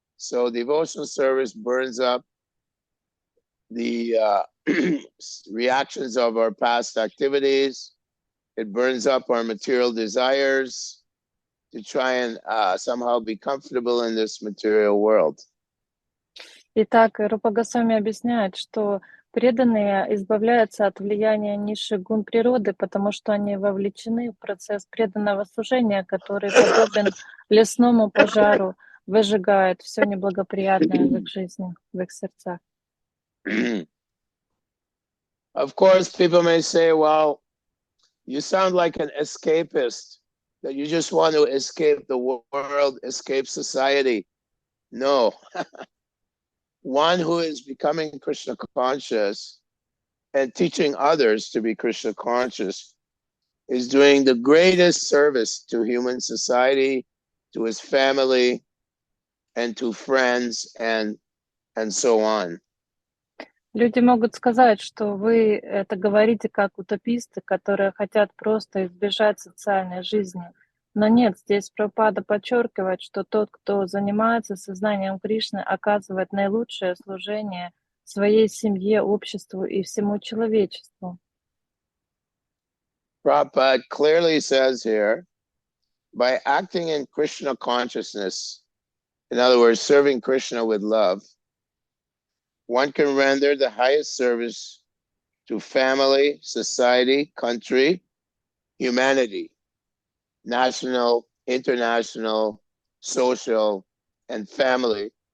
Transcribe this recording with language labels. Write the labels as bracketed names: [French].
[English] So devotional service burns up the reactions of our past activities. It burns up our material desires. to try and somehow be comfortable in this material world. [Russian] Итак, Рупа Госвами объясняет, что преданные избавляются от влияния низших гун природы, потому что они вовлечены в процесс преданного служения, который подобен лесному пожару, выжигает все неблагоприятное в их жизни, в их сердцах. [English] Of course, people may say, well, you sound like an escapist, that you just want to escape the world, escape society. No. One who is becoming Krishna conscious and teaching others to be Krishna conscious is doing the greatest service to human society, to his family, and to friends, and so on. [Russian] Люди могут сказать, что вы это говорите как утописты, которые хотят просто избежать социальной жизни. Но нет, здесь Прабхупада подчеркивает, что тот, кто занимается сознанием Кришны, оказывает наилучшее служение своей семье, обществу и всему человечеству. [English] Prabhupada clearly says here, by acting in Krishna consciousness, in other words, serving Krishna with love, one can render the highest service to family, society, country, humanity, national, international, social, and family.